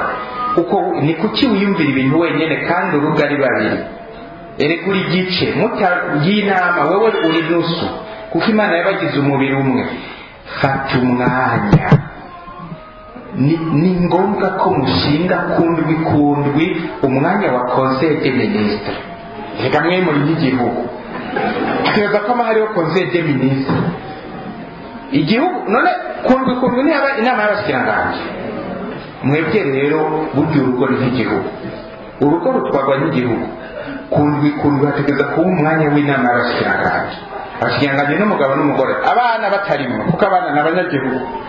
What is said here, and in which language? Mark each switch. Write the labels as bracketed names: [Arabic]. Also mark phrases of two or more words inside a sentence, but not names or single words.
[Rundi] kuko ni kuki wiyumvira ibintu wenyine kandi urugo ari babiri? erega uri gice mutagiye inama, wowe uri nusu, kuko Imana yabagize umubiri umwe. fata umwanya. ni ngombwa ko mushinga kundwi umwanya wa [French] conseil des ministres. [Rundi] reka mwe muri n'igihugu tukaza ko hariho [French] conseil des ministres [Rundi] igihugu, none kundwi ni inama y'abashikiranganje. mwebwe rero burya urugo n'igihugu, urugo rutwarwa n'igihugu. kundwi hategeza kuba umwanya w'inama y'abashikiranganje. abashikiranganje n'umugabo n'umugore, abana batarimo, kuko abana ni abanyagihugu.